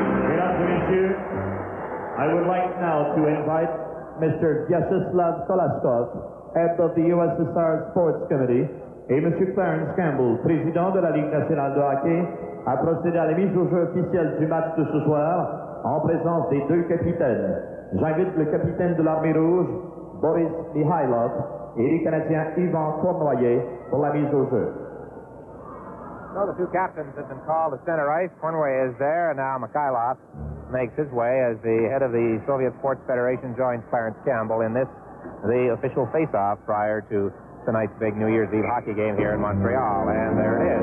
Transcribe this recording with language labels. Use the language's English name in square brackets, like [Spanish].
[English] I would like now to invite Mr. Vyacheslav Kolaskov, head of the USSR Sports Committee, et Mr. [French] Clarence Campbell, président de la Ligue nationale de hockey, à procéder à la mise au jeu officielle du match de ce soir en présence des deux capitaines. J'invite le capitaine de l'Armée rouge, Boris Mikhailov, et les Canadiens Yvan Cournoyer pour la mise au jeu. [English] So the two captains have been called to center ice. Cournoyer is there, and now Mikhailov makes his way as the head of the Soviet Sports Federation joins Clarence Campbell in this, the official face-off prior to tonight's big New Year's Eve hockey game here in Montreal. And there it is.